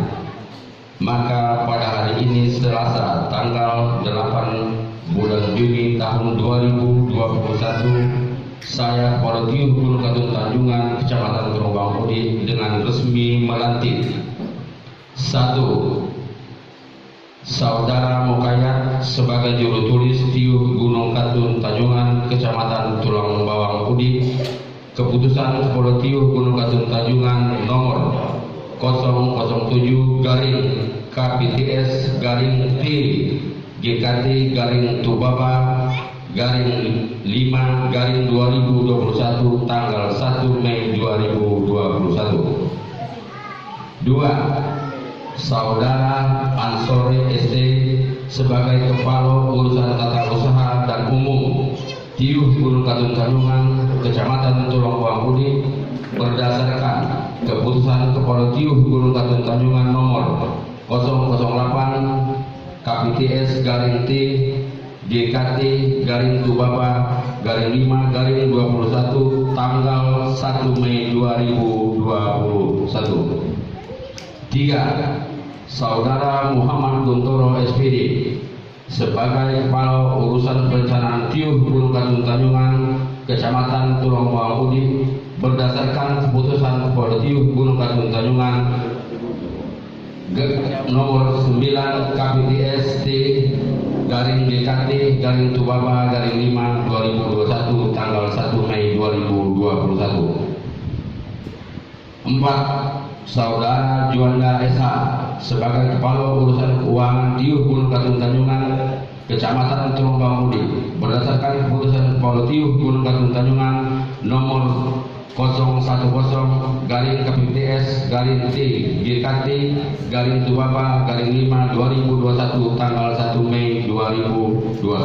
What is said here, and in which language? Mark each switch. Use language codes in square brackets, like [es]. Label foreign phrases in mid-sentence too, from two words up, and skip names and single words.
[id] Maka pada hari ini Selasa tanggal 8 bulan Juni tahun 2021, saya Kepala Tiuh Gunung Katun Tanjungan, Kecamatan Gerombang Pudi, dengan resmi melantik 1. Saudara Mukayat sebagai juru tulis Tiuh Gunung Katun Tanjungan, Kecamatan Tulang Bawang Pudi. Keputusan Kepala Tiuh Gunung Katun Tanjungan nomor 007/KPTS/T GKT Tubaba /5/2021 tanggal 1 Mei 2021. 2. Saudara Ansori ST sebagai Kepala Urusan Tata Usaha dan Umum Tiuh Gunung Katun Tanjungan, Kecamatan Tulang Bawang Pudi, berdasarkan keputusan Kepala Tiuh Gunung Katun Tanjungan nomor 008/KPTS/T GKT Tubaba /5/2021 tanggal 1 Mei 2021. 3. Saudara Muhammad Guntoro SPD sebagai Kepala Urusan Perencanaan Tiuh Gunung Katun Tanjungan, Kecamatan Tulang Bawang Pudi, berdasarkan keputusan Kepala Tiuh Gunung Katun Tanjungan nomor 9/KPTS/T GKT Tubaba /5/2021 tanggal 1 Mei 2021. 4. Saudara Juanda SH sebagai Kepala Urusan Keuangan Tiuh Gunung Katun Tanjungan, Kecamatan Tulungbang Udi berdasarkan keputusan Kepala Tiuh Gunung Katun Tanjungan nomor 010 garing KPTS garing T GKT garing Tubaba garing 5 2021 tanggal 1 Mei 2021.